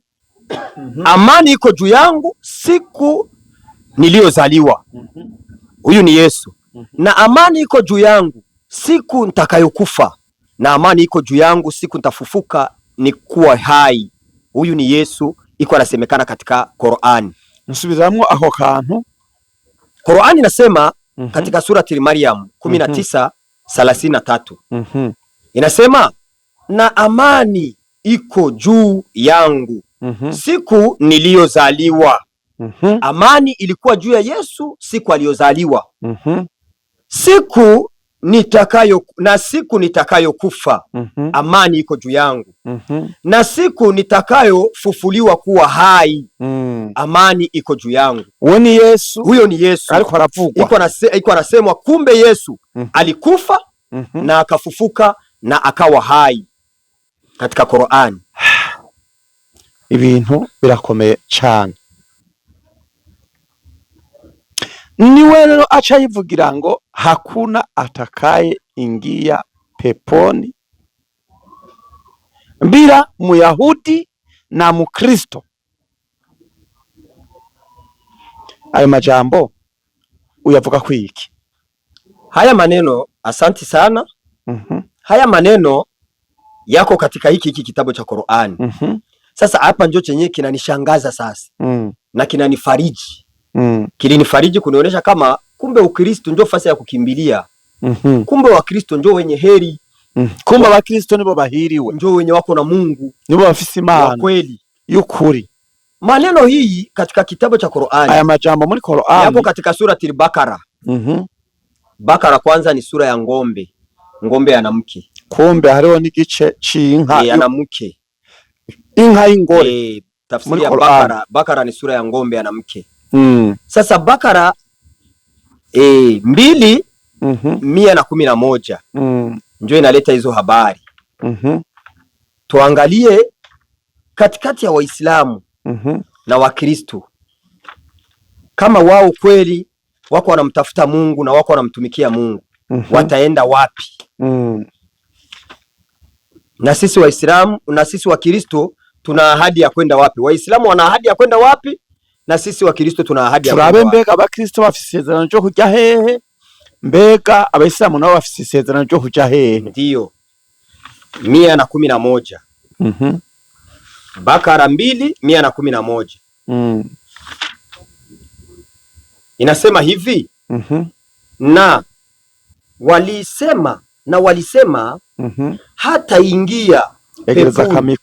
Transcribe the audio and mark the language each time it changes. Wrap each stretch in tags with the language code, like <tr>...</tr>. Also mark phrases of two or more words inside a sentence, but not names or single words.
<sw>Amani iko juu yangu siku niliyozaliwa. Huyu ni Yesu. Na amani iko juu yangu siku nitakayokufa, na amani iko juu yangu siku nitafufuka ni kuwa hai. Huyu ni Yesu iko anasemekana katika Qur'ani.</sw> <rn>Nsubiramwo aho kantu.</rn> <sw>Qur'ani inasema katika surati Maryam 19:33 inasema na amani iko juu yangu siku niliyozaliwa. Amani ilikuwa juu ya Yesu siku aliyozaliwa. Siku nitakayokufa, amani iko juu yangu. Na siku nitakayofufuliwa kuwa hai, amani iko juu yangu. Huyo ni Yesu alikuwa anavugwa, iko anasemwa. Kumbe Yesu alikufa na akafufuka na akawa hai katika Qur'ani.</sw> <rn>Ibintu birakomeye cyane. Niwe rero acha yivugira ngo</rn> <sw>hakuna atakaye ingia peponi bila Muyahudi na Mukristo.</sw> <rn>Ayo majambo uyavuga kwiki?</rn> <sw>Haya maneno, asanti sana. Haya maneno yako katika hiki kitabu cha Qur'ani. Sasa hapa ndio chenye kinanishangaza sasa. Na kinanifariji. Kilinifariji kunionyesha kama kumbe Ukristo ndio fasi ya kukimbilia. Kumbe Wakristo ndio wenye heri. Kumbe Wakristo</sw> <rn>nibo bahiriwe,</rn> <sw>ndio wenye wako na Mungu,</sw> <rn>nibo bafise Imana</rn> <sw>kweli</sw> <rn>y'ukuri.</rn> <sw>Maneno hii katika kitabu cha Qur'ani,</sw> <rn>aya majambo muri Qur'ani</rn> <sw>yapo katika surati al-Baqara. Bakara kwanza ni sura ya ngombe anamke.</sw> <rn>Kumbe hariho n'igice c'inka</rn> <sw>anamke,</sw> <rn>inka y'ingore.</rn> <sw>Tafsiri ya Bakara ni sura ya ngombe anamke. Sasa Bakara 2:111 ndio inaleta hizo habari. Tuangalie katikati ya Waislamu na Wakristo, kama wao kweli wako wanamtafuta Mungu na wako wanamtumikia Mungu, wataenda wapi? Na sisi Waislamu na sisi Wakristo tuna ahadi ya kwenda wapi? Waislamu wana ahadi ya kwenda wapi? Na sisi Wakristo tuna ahadi ya kwenda wapi?</sw> <rn>Mbega Abakristo bafise isezerano ryo kujya hehe? Mbega Abayisilamu nabo bafise isezerano ryo kujya hehe?</rn> <sw>Ndio 111. Bakara 2:111 inasema hivi. Na walisema hata ingia peponi.</sw>